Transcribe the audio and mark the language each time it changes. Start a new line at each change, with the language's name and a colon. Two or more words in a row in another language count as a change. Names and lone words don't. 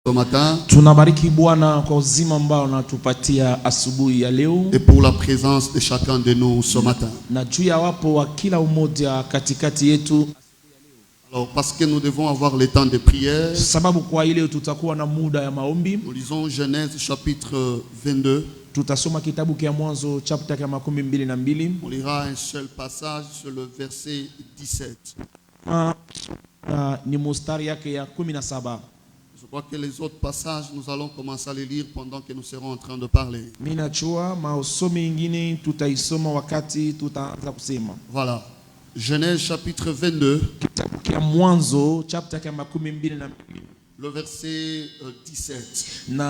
French: matin.
Swahili: Tunabariki Bwana kwa uzima ambao unatupatia asubuhi ya leo.
French: Et pour la présence de chacun de nous ce matin.
Swahili: Na juu ya wapo wa kila umoja katikati yetu.
French: Alors parce que nous devons avoir le temps de prière.
Swahili: Sababu kwa ile tutakuwa na muda ya maombi.
French: Nous lisons Genèse chapitre 22.
Swahili: Tutasoma kitabu kia Mwanzo chapter ya 22.
French: On lira un seul passage sur le verset 17.
Swahili: Ni mustari yake ya 17.
French: Je crois que les autres passages, nous allons commencer à les lire pendant que nous serons en train de parler. Voilà. Genèse chapitre 22. Le verset 17.